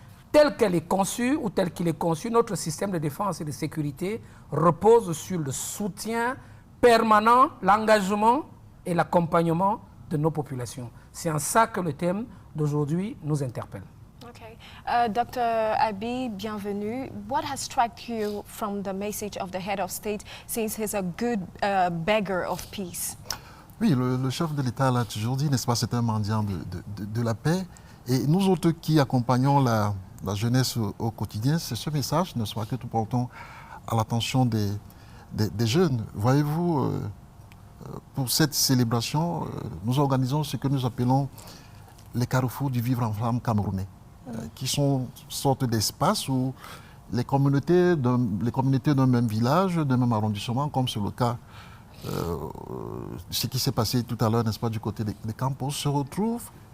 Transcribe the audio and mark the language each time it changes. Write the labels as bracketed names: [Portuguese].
[French] Tel qu'elle est conçue ou tel qu'il est conçu, notre système de défense et de sécurité repose sur le soutien permanent, l'engagement et l'accompagnement de nos populations. C'est en ça que le thème d'aujourd'hui nous interpelle. Okay. Dr. Abi, bienvenue. [English] What has struck you from the message of the head of state since he's a good beggar of peace? [French] Oui, le chef de l'État l'a toujours dit, n'est-ce pas, c'est un mendiant de la paix. Et nous autres qui accompagnons la jeunesse au quotidien, c'est ce message, n'est-ce pas, que nous portons à l'attention des jeunes. Voyez-vous, pour cette célébration, nous organisons ce que nous appelons les carrefours du vivre en flamme camerounais, qui sont sortes d'espaces où les communautés d'un même village, d'un même arrondissement, comme c'est le cas, ce qui s'est passé tout à l'heure, n'est-ce pas, du côté des Campos, se retrouvent.